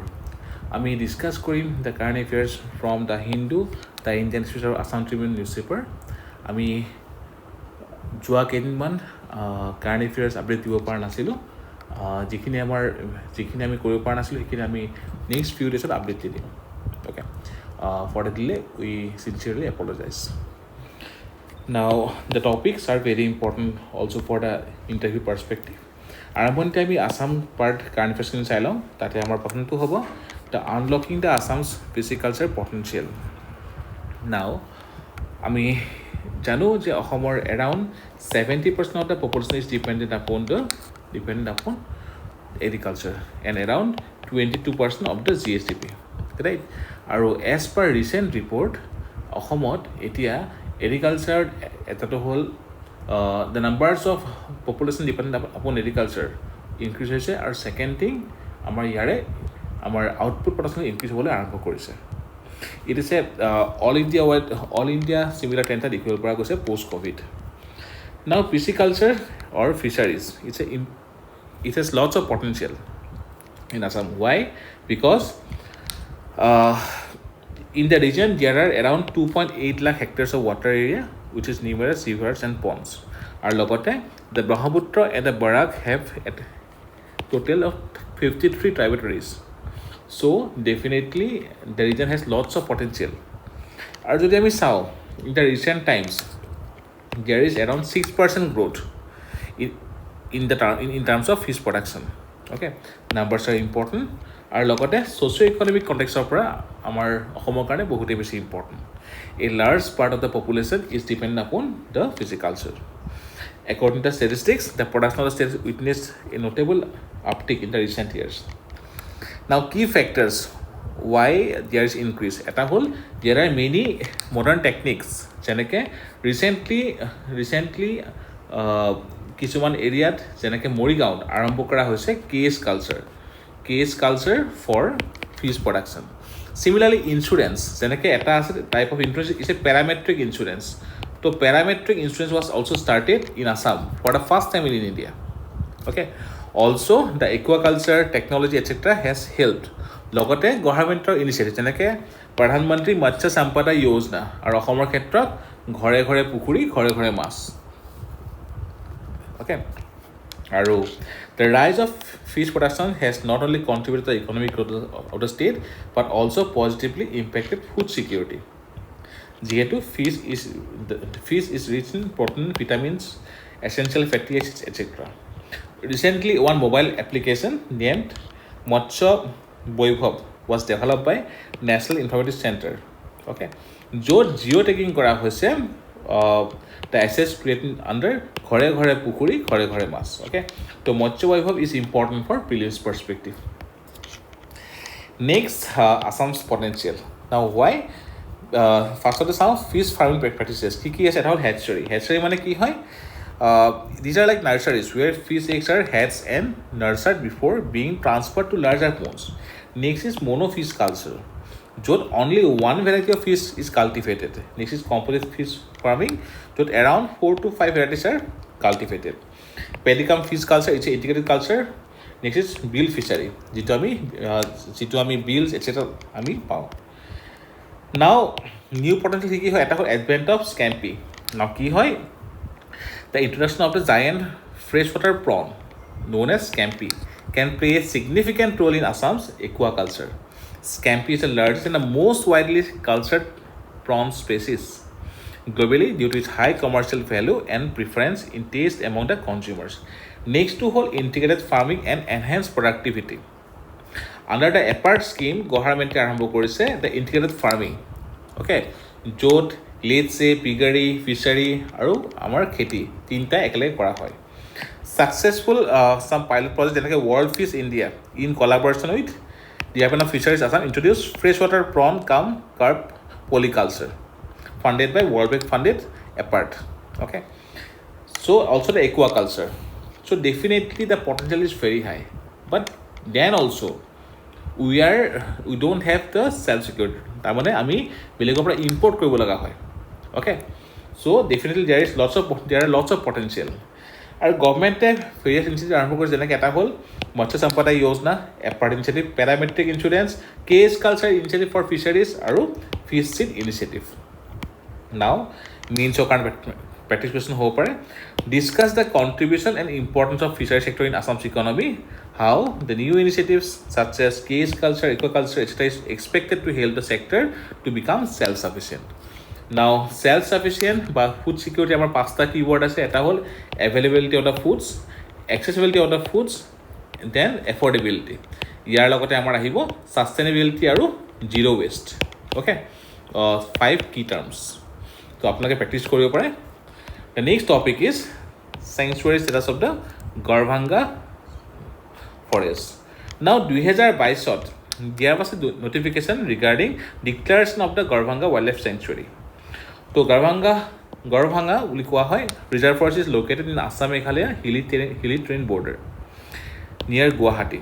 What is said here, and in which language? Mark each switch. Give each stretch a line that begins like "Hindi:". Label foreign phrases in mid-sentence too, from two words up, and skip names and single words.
Assamese: আমি ডিসকাস কৰিম
English: the current affairs from The Hindu, The Indian News
Assamese: আৰু আছাম ট্ৰিবিউন নিউজ পেপাৰ। আমি যোৱা কেইদিনমান
English: current affairs update
Assamese: দিব পৰা নাছিলোঁ। যিখিনি আমি কৰিব পৰা নাছিলোঁ সেইখিনি আমি
English: next few days
Assamese: আপডেট দি দিম।
English: Okay, for the delay we sincerely apologize. Now the topics are very important also for the interview perspective.
Assamese: আৰম্ভণিতে আমি আসাম
English: part current affairs
Assamese: চাই লওঁ। তাতে আমাৰ প্ৰথমটো হ'ব
English: the unlocking the Assam's pisciculture potential. নাও
Assamese: আমি জানো যে অসমৰ
English: এৰাউণ্ড 70% of the population is dependent upon agriculture and around 22% of the GSDP, right?
Assamese: আৰু
English: as per recent report
Assamese: অসমত এতিয়া এগ্ৰিকালচাৰ এটাটো হ'ল
English: the numbers of population dependent upon agriculture increase
Assamese: হৈছে, আৰু
English: second thing
Assamese: আমাৰ
English: output production increase
Assamese: হ'বলৈ আৰম্ভ কৰিছে।
English: it is an all India similar trend
Assamese: এটা দেখিবলৈ পৰা গৈছে
English: post COVID. now pisciculture or fisheries it has lots of potential in Assam. Why? Because in the region there are around 2.8 lakh hectares of water area which is numerous rivers and ponds.
Assamese: আৰু লগতে,
English: the Brahmaputra and the Barak have a total of 53 tributaries. So definitely the region has lots of potential.
Assamese: আৰু যদি আমি চাও,
English: in the recent times there is around 6% growth in terms of fish production. Okay, numbers are important.
Assamese: আৰু লগতে
English: socio economic context
Assamese: পৰা আমাৰ অসমৰ কাৰণে বহুতেই বেছি ইম্পৰ্টেণ্ট।
English: a large part of the population is dependent upon the pisciculture. According to statistics, the production of the state witnessed a notable uptick in the recent years. Now, key factors why there is increase.
Assamese: এটা হ'ল
English: there are many modern techniques.
Assamese: যেনেকে recently কিছুমান এৰিয়াত যেনেকে মৰিগাঁৱত আৰম্ভ কৰা হৈছে
English: cage culture for fish production. similarly insurance
Assamese: যেনেকৈ এটা আছে
English: type of insurance is a parametric insurance. তো parametric insurance was also started in Assam for the first time in India. Okay, also the aquaculture technology etcetera has helped.
Assamese: লগতে
English: government initiative
Assamese: যেনেকৈ প্ৰধানমন্ত্ৰী মৎস্য সম্পদা যোজনা, আৰু অসমৰ ক্ষেত্ৰত ঘৰে ঘৰে পুখুৰী ঘৰে ঘৰে মাছ।
English: অ'কে, আৰু the rise of fish production has not only contributed to the economic growth of the state but also positively impacted food security. যিহেতু fish is rich in protein, vitamins, essential fatty acids, etc. Recently, one mobile application named 𝐓𝐨𝐢𝐳 was developed by National Informatics Center. Okay,
Assamese: য'ত জিঅ' টেগিং কৰা হৈছে
English: the assets created under ঘৰে ঘৰে পুখুৰী ঘৰে ঘৰে মাছ। Okay, so 𝐓𝐨𝐢𝐳 is important for prelims perspective. Next, Assam's potential. Now why? First of the South fish farming practices.
Assamese: কি আছে? এটা হ'ল hatchery মানে কি হয়?
English: These are like nurseries where fish eggs are hatched and nurtured before being transferred to larger ponds. Next is monofish culture, য'ত only one variety of fish is cultivated. Next is composite fish farming, য'ত around 4 to 5 varieties are cultivated. Pedicam fish culture is an integrated culture. Next is bill fishery,
Assamese: যিটো আমি bills etc. আমি পাওঁ।
English: Now new potential
Assamese: কি হয়? এটা হ'ল
English: advent of scampi. Now
Assamese: কি হয়?
English: The introduction of the giant freshwater prawn known as scampi can play a significant role in Assam's aquaculture. Scampi is the largest and the most widely cultured prawn species globally due to its high commercial value and preference in taste among the consumers. Next to whole integrated farming and enhanced productivity. Under the APART scheme, government
Assamese: আৰম্ভ কৰিছে
English: the integrated farming.
Assamese: Okay, য'ত লেটছে পিগাৰী ফিচাৰী আৰু আমাৰ খেতি তিনিটা একেলগে কৰা হয়।
English: Successful some pilot projects যেনেকৈ World Fish India in collaboration with Department of Fisheries Assam introduced freshwater prawn carp polyculture funded by World Bank funded APART. Okay, so also the aquaculture. So definitely the potential is very high, but then also we don't have the self security.
Assamese: তাৰমানে আমি বেলেগৰ পৰা ইম্পৰ্ট কৰিব লগা হয়।
English: Okay, so definitely there are lots of potential.
Assamese: আৰু গভৰ্ণমেণ্টে
English: various initiative
Assamese: আৰম্ভ কৰিছে, যেনেকৈ এটা হ'ল মৎস্য সম্পদা যোজনা,
English: APART initiative, parametric insurance, cage culture initiative for fisheries আৰু fish seed initiative।
Assamese: নাও মেইনছৰ কাৰণে
English: practice question
Assamese: হ'ব পাৰে।
English: Discuss the contribution and importance of fishery sector in Assam's economy, how the new initiatives such as cage culture, aquaculture, etc. is expected to help the sector to become self-sufficient. Now, self-sufficient বা food security
Assamese: আমাৰ 5টা
English: keyword আছে।
Assamese: এটা হ'ল
English: availability of the foods, accessibility of the foods, then affordability.
Assamese: ইয়াৰ লগতে আমাৰ আহিব sustainability আৰু
English: zero waste. Okay, 5 key terms.
Assamese: তো আপোনালোকে প্ৰেক্টিছ কৰিব পাৰে।
English: The next topic is sanctuary status of the Garbhanga forest. Now 2022 there was a notification regarding declaration of the Garbhanga wildlife sanctuary. So Garbhanga
Assamese: বুলি কোৱা হয়
English: reserve forest is located in Assam Meghalaya hilly terrain border near Guwahati.